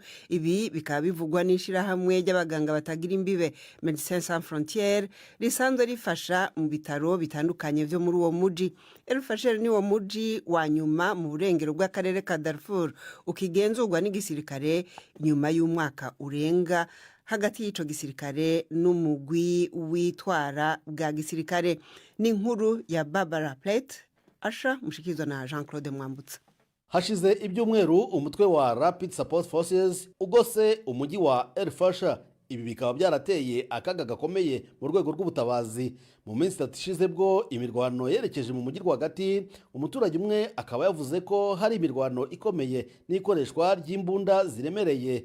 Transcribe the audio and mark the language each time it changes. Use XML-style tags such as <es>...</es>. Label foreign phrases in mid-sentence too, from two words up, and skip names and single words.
<rn>Ibi bikaba bivugwa n'ishirahamwe ry'abaganga batagira imbibe Médecins Sans Frontières risanzwe rifasha mu bitaro bitandukanye vyo muri uwo muji. El Fasher ni wo muji wa nyuma mu burengero bw'akarere ka Darfur ukigenzurwa n'igisirikare nyuma y'umwaka urenga hagati y'ico gisirikare n'umugwi witwara bwa gisirikare. Ni inkuru ya Barbara Plate Asha mushikizwa na Jean-Claude Mwambutsa.</rn> <rw>Hashize ibyumweru umutwe wa Rapid Support Forces ugose umujyi wa El Fasher. Ibi bikaba byarateye akaga gakomeye mu rwego rw'ubutabazi. Mu minsi 3 ishize bwo imirwano yerekeje mu mujyi rwagati, umuturage umwe akaba yavuze ko hari imirwano ikomeye n'ikoreshwa ry'imbunda ziremereye.</rw>